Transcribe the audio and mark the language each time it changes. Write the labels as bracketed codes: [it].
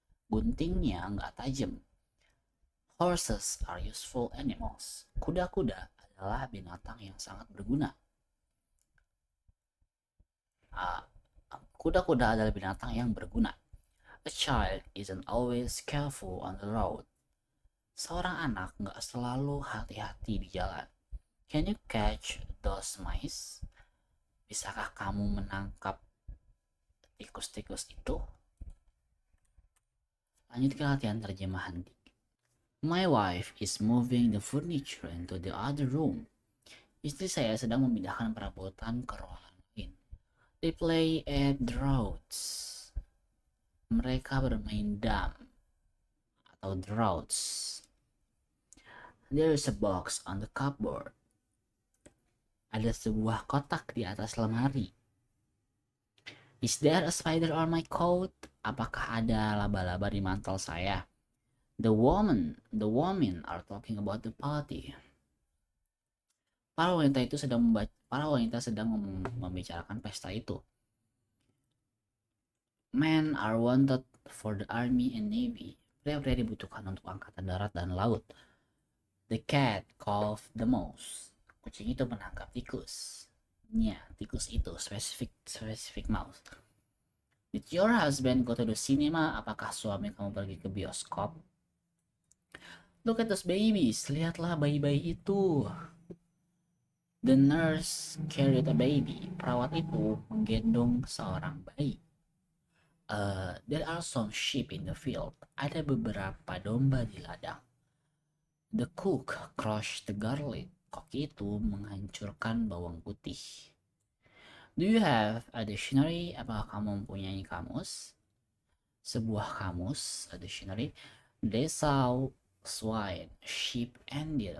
[id] Guntingnya nggak tajam. [en] Horses are useful animals. [id] Kuda-kuda adalah binatang yang sangat berguna. Kuda-kuda adalah binatang yang berguna. [en] A child isn't always careful on the road. [id] Seorang anak nggak selalu hati-hati di jalan. [en] Can you catch those mice? [id] Bisakah kamu menangkap tikus-tikus itu? Lanjut ke latihan terjemahan. [en] My wife is moving the furniture into the other room. [id] Istri saya sedang memindahkan perabotan ke ruangan lain. [en] They play at draughts. [id] Mereka bermain dam atau draughts. There is a box on the cupboard. Ada sebuah kotak di atas lemari. [en] Is there a spider on my coat? [id] Apakah ada laba-laba di mantel saya? [en] The women are talking about the party. [id] Para wanita sedang membicarakan pesta itu. [en] Men are wanted for the army and navy. [id] Pria-pria dibutuhkan untuk angkatan darat dan laut. [en] The cat coughed the mouse. [id] Kucing itu menangkap tikus. Ya, tikus itu [en] specific mouse. Did your husband go to the cinema? [id] Apakah suami kamu pergi ke bioskop? [en] Look at those babies. [id] Lihatlah bayi-bayi itu. [en] The nurse carried a baby. [id] Perawat itu menggendong seorang bayi. [en] There are some sheep in the field. [id] Ada beberapa domba di ladang. [en] The cook crushed the garlic. [id] Kok itu menghancurkan bawang putih. [en] Do you have a dictionary? [id] Apakah kamu mempunyai kamus? Sebuah kamus, [en] a dictionary. They saw swine, sheep, and deer.